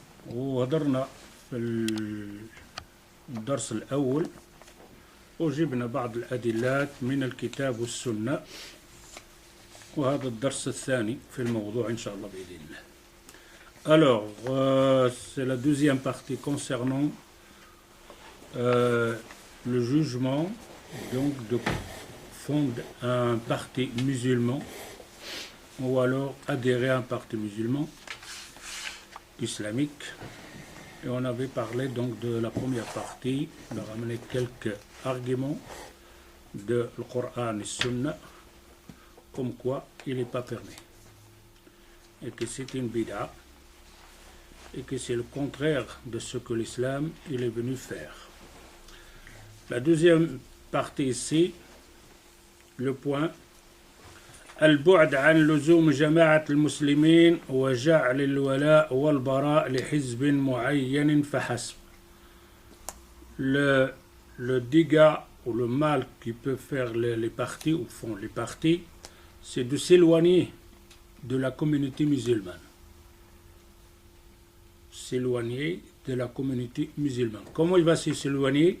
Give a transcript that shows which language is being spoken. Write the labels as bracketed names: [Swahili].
[Arabic] وهدرنا في الدرس الأول وجبنا بعض الأدلات من الكتاب والسنة، وهذا الدرس الثاني في الموضوع إن شاء الله بإذن الله. [French] Alors, c'est la deuxième partie concernant le jugement donc de fonder un parti musulman ou alors adhérer à un parti musulman islamique. Et on avait parlé donc de la première partie, on a ramené quelques arguments de le Coran et Sunna comme quoi il n'est pas permis et que c'est une bid'a et que c'est le contraire de ce que l'islam il est venu faire. [Arabic] La deuxième partie ici, le point البعد عن لزوم جماعة المسلمين وجعل الولاء والبراء لحزب معين فحسب. [French] Le dégât ou le mal qui peut faire les partis ou font les partis, c'est de s'éloigner de la communauté musulmane. S'éloigner de la communauté musulmane. Comment il va s'éloigner?